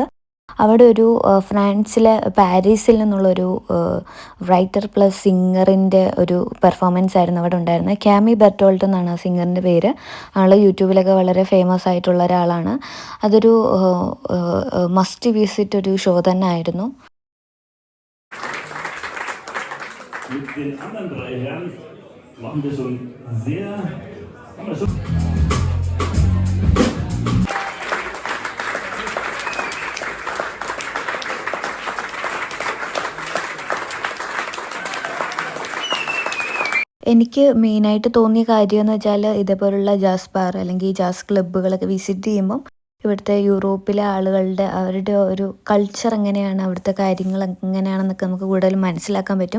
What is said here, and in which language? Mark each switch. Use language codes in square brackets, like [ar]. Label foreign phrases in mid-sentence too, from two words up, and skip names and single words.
[ml] അവിടെ ഒരു ഫ്രാൻസിലെ പാരീസിൽ നിന്നുള്ളൊരു [en] writer plus singer's [ml] ഒരു പെർഫോമൻസ് ആയിരുന്നു അവിടെ ഉണ്ടായിരുന്നത്. ക്യാമി ബെർട്ടോൾട്ട് എന്നാണ് ആ സിംഗറിൻ്റെ പേര്. ആൾ യൂട്യൂബിലൊക്കെ വളരെ ഫേമസ് ആയിട്ടുള്ള ഒരാളാണ്. അതൊരു [en] must visit [ml] ഒരു ഷോ തന്നെ ആയിരുന്നു. [de] Machen wir schon sehr. Haben wir schon. [ml] എനിക്ക് മെയിനായിട്ട് തോന്നിയ കാര്യം എന്ന് വെച്ചാൽ ഇതേപോലുള്ള [en] jazz bar [ml] അല്ലെങ്കിൽ ജാസ് ക്ലബ്ബുകളൊക്കെ വിസിറ്റ് ചെയ്യുമ്പം ഇവിടുത്തെ യൂറോപ്പിലെ ആളുകളുടെ അവരുടെ ഒരു കൾച്ചർ എങ്ങനെയാണ്, അവിടുത്തെ കാര്യങ്ങൾ എങ്ങനെയാണെന്നൊക്കെ നമുക്ക് കൂടുതൽ മനസ്സിലാക്കാൻ പറ്റും.